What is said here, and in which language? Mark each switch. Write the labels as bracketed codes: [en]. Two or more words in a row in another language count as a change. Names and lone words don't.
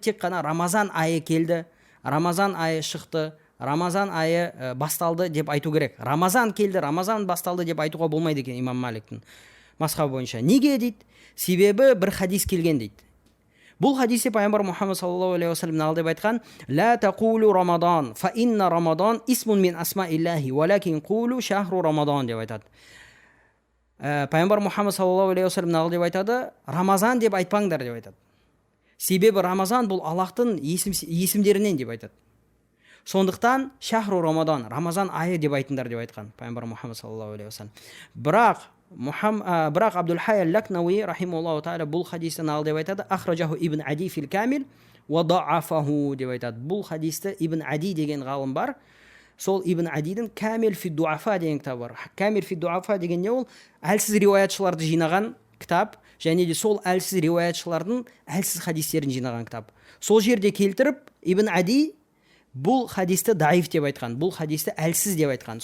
[kk] Тек қана Рамазан айы келді, Рамазан айы шықты, Рамазан айы басталды деп айту керек. Рамазан келді, Рамазан басталды деп айтуға болмайды екен имам Маликтің мазхабы бойынша. Неге дейді? Себебі бір хадис келген дейді. Бұл хадисте пайғамбар Мұхаммад [ar] صلى الله عليه وسلم [kk] алды деп айтқан: [ar] «لا تقولوا رمضان فإن رمضان اسم من أسماء الله ولكن قولوا شهر رمضان» [kk] деп айтады. Пайғамбар Мұхаммад [ar] صلى الله عليه وسلم [kk] алды деп айтады, Рамазан деп айтпаңдар деп айтады. Себебі Рамазан бұл Аллахтың есімдерінен деп айтады. Сондықтан [ar] شهر رمضان, [kk] Рамазан айы деп айтыңдар деп айтқан пайғамбар Мұхаммад [ar] صلى الله عليه وسلم. [kk] Бірақ Абдул-Хай ал-Лакнауи [ar] رحمه الله تعالى [kk] бұл хадистен алды деп айтады, [ar] أخرجه ابن عدي في الكامل وضعفه [kk] деп айтады. Бұл хадисті Ибн Ади деген ғалым бар. Сол Ибн Адидің Камил фи дуафа деген кітабы бар. Камил фи дуафа деген не ол? Әлсіз риуаятшыларды жинаған кітап, және де сол әлсіз риуаятшылардың әлсіз хадистерін жинаған кітап. Сол жерде келтіріп Ибн Ади бұл хадисті даиф деп айтқан, бұл хадисті әлсіз деп айтқан.